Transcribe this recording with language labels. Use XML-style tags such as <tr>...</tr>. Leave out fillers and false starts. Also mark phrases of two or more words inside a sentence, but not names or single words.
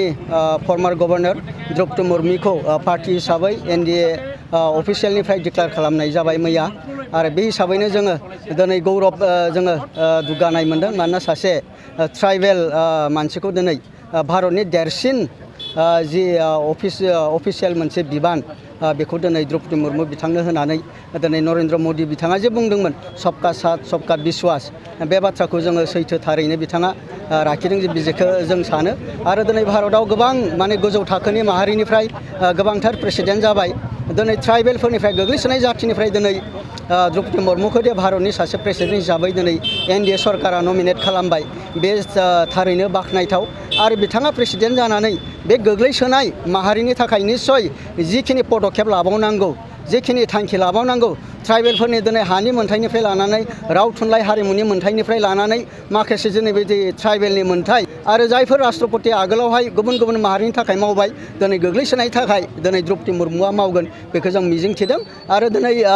<en>former governor</en> <brx>द्रौपदी मुर्मुखौ पार्टि हिसाबै एनडिए अफिसियेलनिफ्राय डिक्लेयार खालामनाय जाबाय मैया आरो बे हिसाबैनो जोङो दिनै गौरब जोङो दुगानाय मोन्दों मानोना सासे ट्राइबेल मानसिखौ दिनै भारतनि देरसिन जि अफिसियेल मोनसे बिबान बेखौ दिनै द्रौपदी मुर्मू बिथांनो होनानै दिनै नरेन्द्र मोदी बिथाङा जे बुंदोंमोन</brx> <hi>सबका साथ सबका बिश्वास</hi> <brx>बे बाथ्राखौ जोङो सैथो थारैनो बिथाङा लाखिदों जे बिजेखौ जों सानो आरो दिनै भारतआव गोबां माने गोजौ थाखोनि माहारिनिफ्राय गोबांथार प्रेसिडेन्ट जाबाय दिनै ट्राइबेलफोरनिफ्राय गोग्लैसोनाय जाथिनिफ्राय दिनै द्रौपदी मुर्मुखौ दे भारतनि सासे प्रेसिडेन्ट हिसाबै दिनै एनडिए सरकारा नमिनेट खालामबाय बे थारैनो बाख्नायथाव आरो बिथाङा प्रेसिडेन्ट जानानै बे गोग्लैसोनाय माहारिनि थाखाय निस्सय जिखिनि पदक्षेप लाबावनांगौ जिखिनि थांखि लाबावनांगौ ट्राइबेलफोरनि दिनै हानि मोन्थाइनिफ्राय लानानै राव थुनलाइ हारिमुनि मोन्थाइनिफ्राय लानानै माखासे जोंनि बे ट्राइबेलनि मोन्थाइ आरो जायफोर राष्ट्रपति आगोलावहाय गुबुन गुबुन माहारिनि थाखाय मावबाय दिनै गोग्लैसोनायनि थाखाय दिनै द्रौपदी मुर्मुआ मावगोन बेखौ जों मिजिंथिदों आरो दिनै</brx>